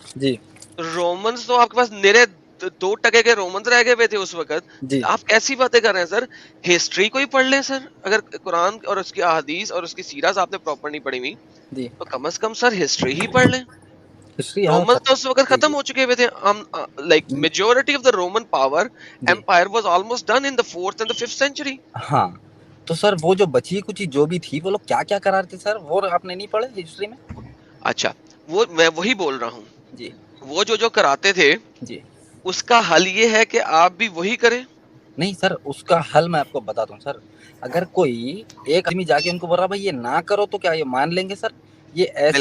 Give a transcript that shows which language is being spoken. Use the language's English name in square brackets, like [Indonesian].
[Urdu] جی Romans تو آپ کے پاس نرے 2% کے رومنز رہ گئے ہوئے تھے اس وقت. جی آپ کیسی باتیں کر رہے ہیں سر؟ ہسٹری کو ہی پڑھ لیں سر. اگر قرآن اور اس کی احادیث اور اس کی سیرت آپ نے پراپر نہیں پڑھی ہوئی جی تو کم از کم سر ہسٹری ہی پڑھ لیں. ہسٹری ہاں رومنز تو اس وقت جی ختم ہو چکے ہوئے تھے. [English] like majority of the Roman power [Urdu] جی [English] empire was almost done in the 4th and the 5th century. [Urdu] ہاں تو سر وہ جو بچی کچھ جو بھی تھی وہ لوگ کیا کیا کرا رہے تھے سر, وہ آپ نے نہیں پڑھے ہسٹری میں؟ اچھا وہ میں وہی بول رہا ہوں, جی وہ جو کراتے تھے جی اس کا حل یہ ہے کہ آپ بھی وہی کریں. نہیں سر, اس کا حل میں آپ کو بتاتا ہوں سر. اگر کوئی ایک آدمی جا کے ان کو بول رہا بھائی یہ نہ کرو تو کیا یہ مان لیں گے سر؟ یہ ایسے